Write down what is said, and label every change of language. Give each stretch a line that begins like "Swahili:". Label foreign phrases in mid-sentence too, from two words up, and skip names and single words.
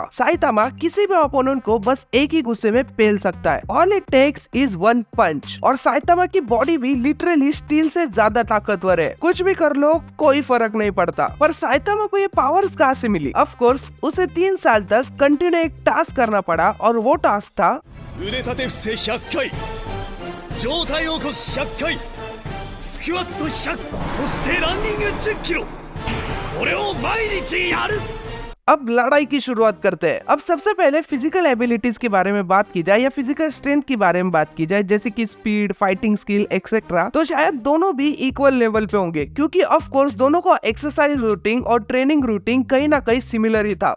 Hindi: साइतामा किसी भी ओपोनेंट को बस एक ही गुस्से में पेल सकता है,
English: all it takes is one punch.
Hindi: और साइतामा की बॉडी भी लिटरली स्टील से ज्यादा ताकतवर है, कुछ भी कर लो कोई फर्क नहीं पड़ता। पर साइतामा को ये पावर्स कहाँ से मिली?
English: of course
Hindi: उसे 3 साल तक कंटिन्यू एक टास्क करना पड़ा, और वो टास्क था
Japanese: 腕立て伏せ100回、上体起こし100回、スクワット100、そしてランニング10キロ。これを毎日やる。
Hindi: अब लड़ाई की शुरुआत करते हैं। अब सबसे पहले
English: physical abilities
Hindi: के बारे में बात की जाए या
English: physical strength
Hindi: के बारे में बात की जाए, जैसे कि स्पीड,
English: fighting skill etcetera,
Hindi: तो शायद दोनों भी
English: equal level
Hindi: पे होंगे, क्योंकि
English: of course
Hindi: दोनों को
English: exercise routine
Hindi: और
English: training routine
Hindi: कहीं ना कहीं सिमिलर ही था।